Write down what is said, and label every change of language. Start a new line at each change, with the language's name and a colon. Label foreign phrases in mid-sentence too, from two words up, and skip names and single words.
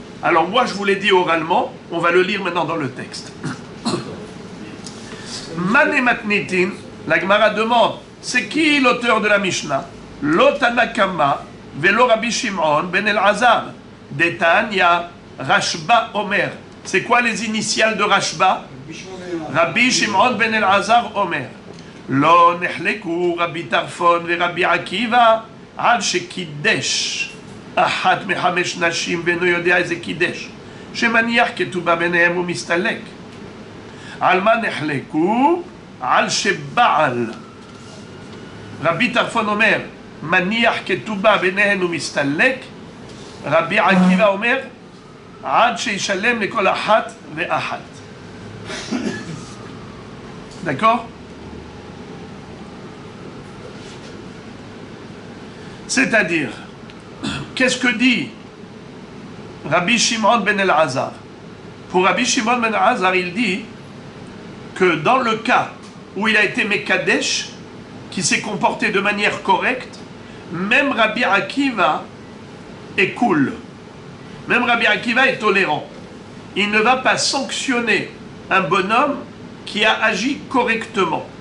French: Alors moi, je vous l'ai dit oralement, on va le lire maintenant dans le texte.
Hebrew: מני מתניתין,
French: la Gemara demande, c'est qui l'auteur de la Mishnah?
Hebrew: לא תנא קמא ולא רבי שמעון בן אלעזר. דתניא רשב"א אומר.
French: C'est quoi les initiales de Rashba?
Hebrew: רבי שמעון בן אלעזר אומר. לא נחלקו רבי טרפון ורבי עקיבא עד שקידש. אחת מחמש נשים ואינו יודע איזו קידש. שמניח כתובה ביניהם ומסתלק. על מה נחלקו? על שבעל. רבי טרפון אומר, מניח כתובה ביניהם ומסתלק. רבי עקיבא אומר, עד שישלם לכל אחת ואחת.
French: D'accord? C'est-à-dire, qu'est-ce que dit Rabbi Shimon ben Elazar? Pour Rabbi Shimon ben Elazar, il dit que dans le cas où il a été Mekadesh, qui s'est comporté de manière correcte, même Rabbi Akiva est cool. Même Rabbi Akiva est tolérant. Il ne va pas sanctionner un bonhomme qui a agi correctement.